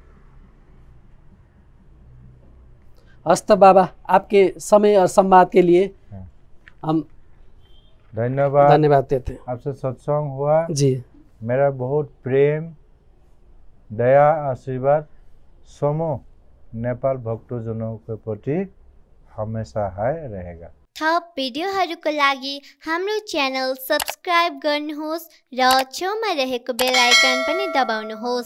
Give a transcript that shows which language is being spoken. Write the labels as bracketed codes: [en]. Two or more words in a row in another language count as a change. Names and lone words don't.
[hi] हस्त बाबा, आपके समय और संवाद के लिए हम धन्यवाद देते हैं। आपसे सत्संग हुआ जी, मेरा बहुत प्रेम, दया, आशीर्वाद समूह नेपाल भक्तजनों के प्रति हमेशा है, रहेगा। [ne] थप भिडियोहरूको लागि हाम्रो च्यानल सब्स्क्राइब गर्नुहोस् र छेउमा रहेको बेल आइकन पनि दबाउनुहोस्।